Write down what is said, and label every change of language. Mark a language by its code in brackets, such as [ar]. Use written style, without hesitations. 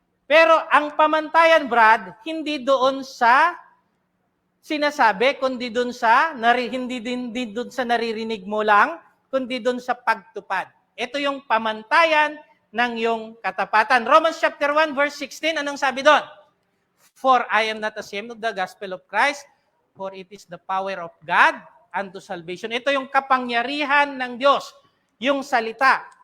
[tl] Pero ang pamantayan, Brad, hindi doon sa sinasabi, kundi doon sa hindi doon sa naririnig mo lang, kundi doon sa pagtupad. Ito yung pamantayan ng iyong katapatan. Romans chapter 1 verse 16, anong sabi doon? [en] For I am not ashamed of the gospel of Christ, for it is the power of God unto salvation. [tl] Ito yung kapangyarihan ng Diyos, yung salita.